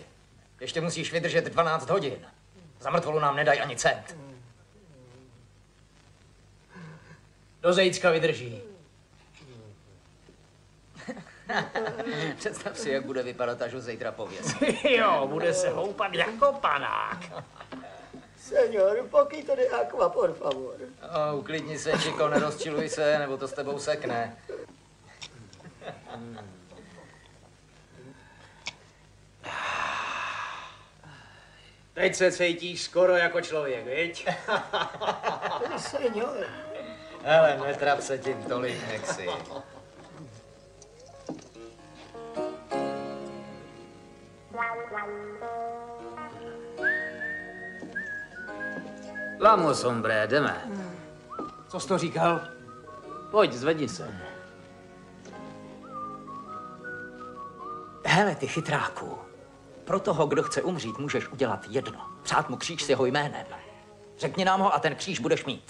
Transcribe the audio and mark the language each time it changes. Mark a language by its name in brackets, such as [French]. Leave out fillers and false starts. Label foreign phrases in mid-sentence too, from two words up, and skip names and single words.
[Czech] Ještě musíš vydržet 12 hodin. Za mrtvolu nám nedají ani cent. Do zejcka vydrží. Představ si, jak bude vypadat, až ho zítra pověsí. Jo, bude se houpat jako panák. [Spanish] Señor, poquito de agua, por favor. [Czech] Uklidni se, Čiko, nerozčiluj se, nebo to s tebou sekne. Teď se cítíš skoro jako člověk, viď? Señor. Hele, netrap se tím tolik, Maxi. [Spanish] Vamos, hombre, [Czech] jdeme. Co jsi to říkal? Pojď, zvedni se. Hele, ty chytráku. Pro toho, kdo chce umřít, můžeš udělat jedno. Přát mu kříž s jeho jménem. Řekni nám ho a ten kříž budeš mít.